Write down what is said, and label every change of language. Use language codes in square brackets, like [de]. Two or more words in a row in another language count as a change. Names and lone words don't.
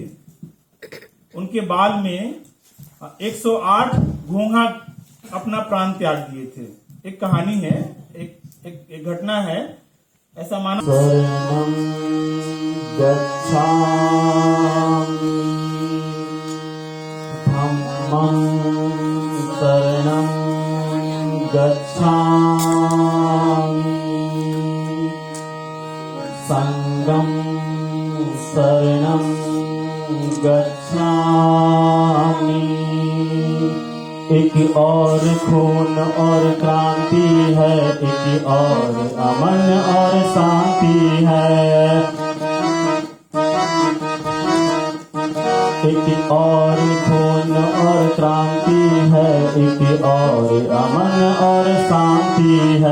[hi] उनके बाल में 108 घोंघा अपना प्राण त्याग दिए थे। एक कहानी है, एक घटना है। ऐसा माना [pi] शरणं गच्छामि धम्मं शरणं गच्छामि संघं शरणं गच्छामि [hi] एक और खून और क्रांति है, एक और अमन और शांति है। एक और खून और क्रांति है, एक और अमन और शांति है।